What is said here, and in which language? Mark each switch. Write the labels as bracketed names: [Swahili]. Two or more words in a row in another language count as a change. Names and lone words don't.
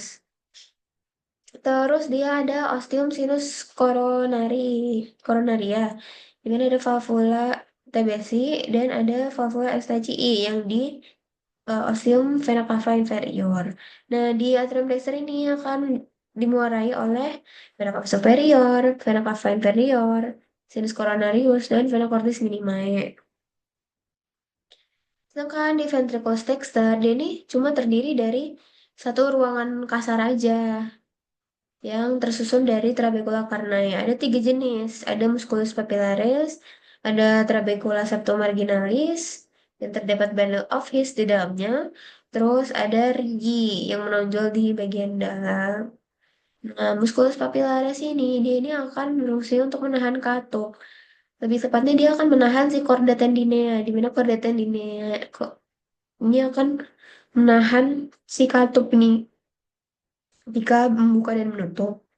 [Indonesian] Terus dia ada [Latin] ostium sinus coronaria, [Indonesian] di mana ada valvula TBC dan ada valvula STCI yang di [Latin] ostium vena cava inferior. [Indonesian] Nah, di [Latin] atrium dexter [Indonesian] ini akan dimuarai oleh [Latin] vena cava superior, vena cava inferior, sinus coronarius, [Indonesian] dan [Latin] vena cordis minimae. [Indonesian] Sedangkan di [Latin] ventriculus dexter, [Indonesian] dia ini cuma terdiri dari satu ruangan kasar aja yang tersusun dari [Latin] trabecula carneae. [Indonesian] Ada tiga jenis, ada [Latin] musculus papillaris, [Indonesian] ada [Latin] trabecula septomarginalis, [Indonesian] yang terdapat [English] bundle of his [Indonesian] di dalamnya, terus ada rigi yang menonjol di bagian dalam. Nah, [Latin] musculus papillaris [Indonesian] dia ini akan berfungsi untuk menahan katup. Lebih tepatnya dia akan menahan si [Latin] chorda tendinea, [Indonesian] di mana [Latin] chorda tendinea [Indonesian] kok ini akan menahan si katup ini ketika membuka dan menutup.